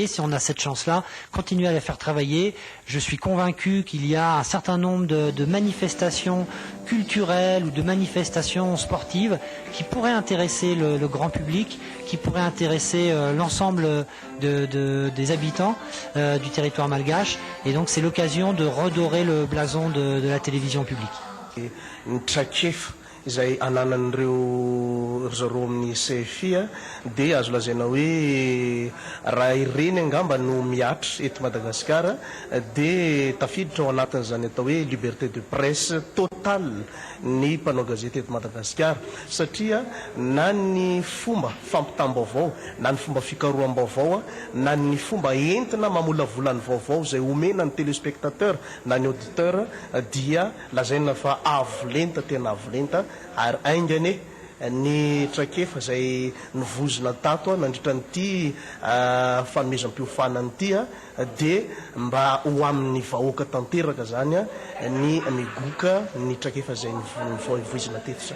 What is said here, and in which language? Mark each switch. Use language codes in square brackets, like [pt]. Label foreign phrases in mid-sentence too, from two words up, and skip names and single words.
[fr] Si on a cette chance-là, continuer à les faire travailler. Je suis convaincu qu'il y a un certain nombre de manifestations culturelles ou de manifestations sportives qui pourraient intéresser le grand public, qui pourraient intéresser l'ensemble des habitants du territoire malgache. Et donc c'est l'occasion de redorer le blason de la télévision publique. [mg] Izay ananan'ireo zareo amin'ny CFI dia azo lazaina hoe raha ireny angamba no miatra eto Madagasikara dia tafiditra ao anatin'izany atao hoe [fr] liberté de presse totale [mg] ny mpanao gazety eto Madagasikara satria na ny fomba fampitam-baovao na ny fomba fikaroham-baovao na ny fomba entina mamolavola ny vaovao izay omena ny téléspectateur na ny auditeur dia lazaina fa avolenta tena avolenta ary aingany ny traikefa izay nivozona tato nandritra nyity fanomezam-piofanany ity dia mba ho amin'ny vahoaka tanteraka zany ny migoka ny traikefa izay nivozona teto zany.